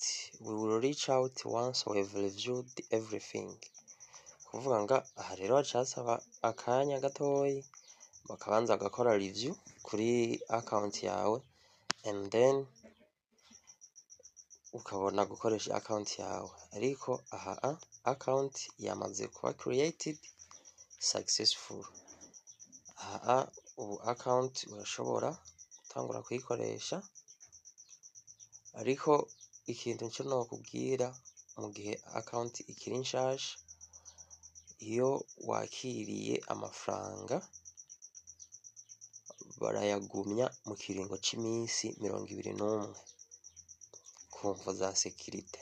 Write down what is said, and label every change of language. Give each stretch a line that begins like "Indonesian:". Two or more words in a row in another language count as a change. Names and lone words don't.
English: We will reach out once we have reviewed everything.
Rundi: Kuvuga nga rero bacasaba akanya gatoyi bakabanza gakora review kuri account yawe
English: and then
Rundi: ukabona gukoresha account yawe. Ariko account yamaze kuba
English: created successful.
Rundi: Ubu account urashobora gutangura kuyikoresha. Ariko ikintu cyo no kubwira mu gihe account ikiri nshasha, iyo wakiriye amafaranga barayagumya mu kiringo cy'iminsi 21 kumva za security.